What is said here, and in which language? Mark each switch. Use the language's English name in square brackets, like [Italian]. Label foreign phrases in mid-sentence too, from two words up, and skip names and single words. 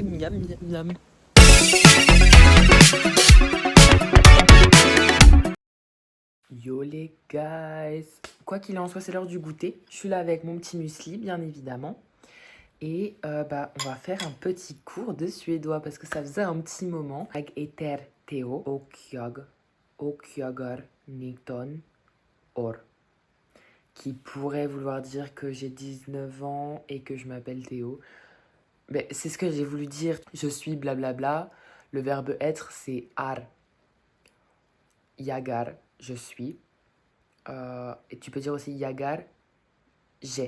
[French] Miam, miam, miam. Yo les guys. Quoi qu'il en soit, c'est l'heure du goûter. Je suis là avec mon petit muesli, bien évidemment. Et bah, on va faire un petit cours de suédois parce que ça faisait un petit moment. [Swedish] Jag heter Theo och jag är 19 år. [French] Qui pourrait vouloir dire que j'ai 19 ans et que je m'appelle Théo. Mais c'est ce que j'ai voulu dire. Je suis blablabla. Le verbe être, c'est ar. Yagar, je suis. Et tu peux dire aussi yagar, j'ai.